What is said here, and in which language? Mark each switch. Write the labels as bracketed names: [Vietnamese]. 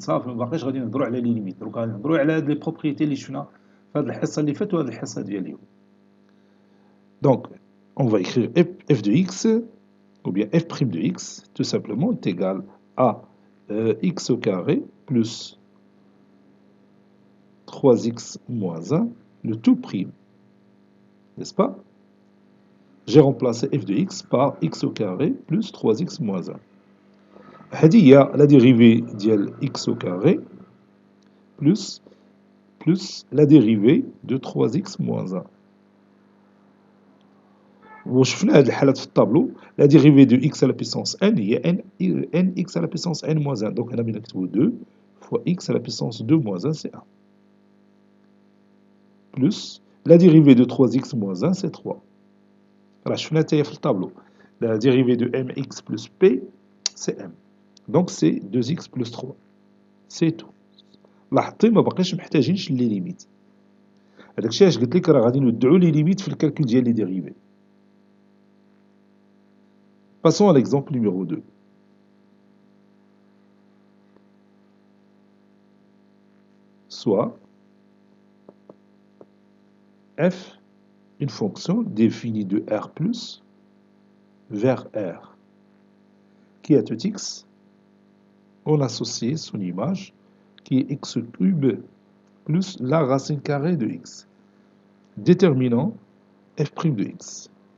[Arabic] صافي ما باقيش غادي نهضروا على لي ليميت، دروكا غادي نهضروا على هاد لي بروبريتي اللي شفنا في هاد الحصه اللي فاتت وهاد الحصه ديال اليوم. [French] Donc on va écrire f de x ou bien f' de x tout simplement est égal à x au carré plus 3x moins 1, le tout prime, n'est-ce pas? J'ai remplacé f de x par x au carré plus 3x moins 1. Il y a la dérivée de x au carré plus la dérivée de 3x moins 1. [Arabic] وشفنا هذه الحالات في الطابلو [French] la dérivée de x à la puissance n هي nx à la puissance n moins 1. Donc on a bien écrit 2 fois x à la puissance 2 moins 1 c'est 1. Plus la dérivée de 3x moins 1 c'est 3. Alors je fais [Arabic] في الطابلو [French] la dérivée de mx plus p c'est m. Donc c'est 2x plus 3. C'est tout. [Arabic] لاحظتي ما باقيش محتاجينش لي ليميت. هذاك الشيء علاش قلت لك راه غادي ندعو لي ليميت في الكالكول ديال لي ديريفي. [French] Passons à l'exemple numéro 2. Soit f, une fonction définie de r plus vers r, qui a tout x, on associe son image, qui est x cube plus la racine carrée de x, déterminant f' de x.